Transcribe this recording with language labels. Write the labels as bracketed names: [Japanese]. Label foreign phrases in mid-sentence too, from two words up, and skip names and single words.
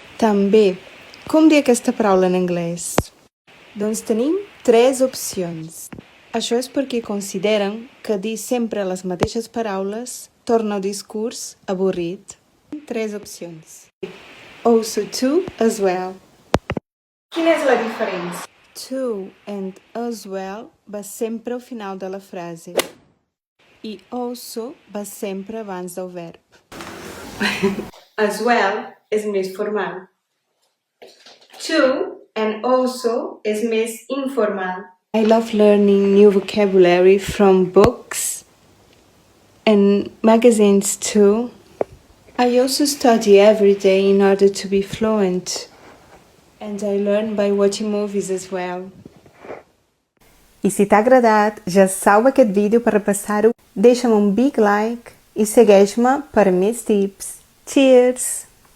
[Catalan] També. Com dir aquesta paraula en anglès? Doncs tenim 3 opcions. Això és perquè consideren que dir sempre les mateixes paraules torna el discurs avorrit. 3 opcions. [English] Also to, as well. [Catalan] Quina és la diferència? [English] To and as well [Catalan] va sempre al final de la frase. I also va sempre abans del verb. [English] As well [Catalan] és més formal. [English] To and also [Catalan] és més informal. [English] I love learning new vocabulary from books and magazines too. I also study every day in order to be fluent. And I learn by watching movies as well. [Catalan] I si t'ha agradat, ja salva aquest vídeo per repassar-ho, deixa'm un [English] big like [Catalan] i segueix-me per més tips. Cheers!